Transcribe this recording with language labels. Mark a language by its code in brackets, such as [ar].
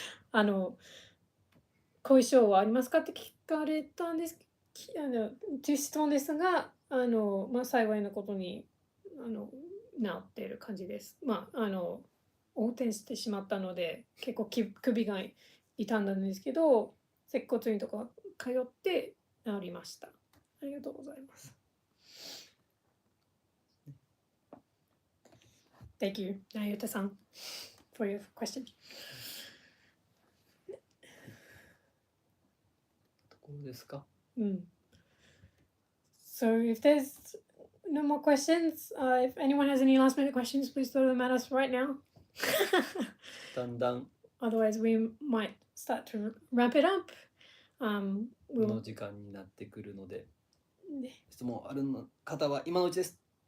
[ja] 後遺症はありますかって聞かれたんですという質問ですが、幸いなことに治っている感じです。横転してしまったので結構首が痛んだんですけど、接骨院とか通って治りました。ありがとうございます。 [en] Thank you, Nayuta-san, for your question. [ja] うですか。 [en] So if there's no more questions, if anyone has any last minute questions, please throw them at us right now. [ja] だんだん [en] Otherwise, we might start to wrap it up. [ja] の時間になってくるので、質問ある方は今のうちです。